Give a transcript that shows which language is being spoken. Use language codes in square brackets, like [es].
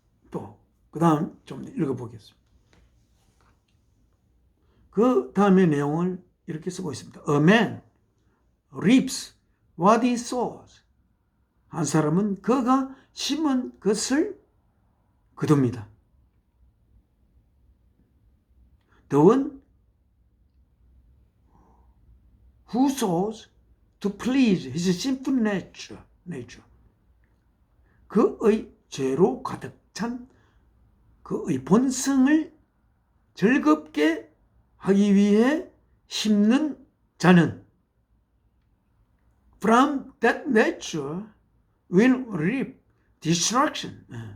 [ko] 또 그 다음 좀 읽어보겠습니다. 그 다음의 내용을 이렇게 쓰고 있습니다. [en] A man reaps what he sows. [ko] 한 사람은 그가 심은 것을 거둡니다. [en] The one who sows to please his sinful nature. [ko] 그의 죄로 가득 찬 그의 본성을 즐겁게 하기 위해 심는 자는 [en] from that nature will reap destruction.